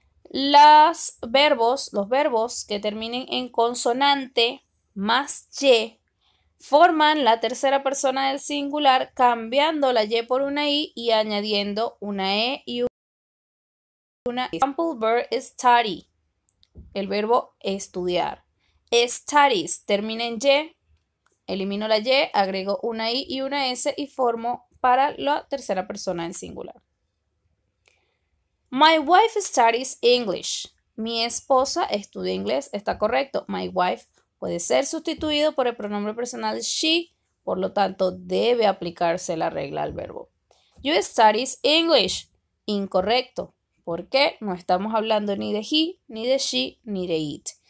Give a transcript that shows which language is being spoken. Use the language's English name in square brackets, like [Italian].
[Spanish] Los verbos que terminen en consonante más y forman la tercera persona del singular cambiando la y por una i y añadiendo una e y una s. [English] Example verb study, el verbo estudiar. [Spanish] Studies termina en y, elimino la y, agrego una i y una s y formo para la tercera persona del singular. [English] My wife studies English. [Spanish] Mi esposa estudia inglés. Está correcto. My wife puede ser sustituido por el pronombre personal she, por lo tanto debe aplicarse la regla al verbo. [English] You studies English. Incorrecto. ¿Por qué? [Spanish] No estamos hablando ni de he, ni de she, ni de it.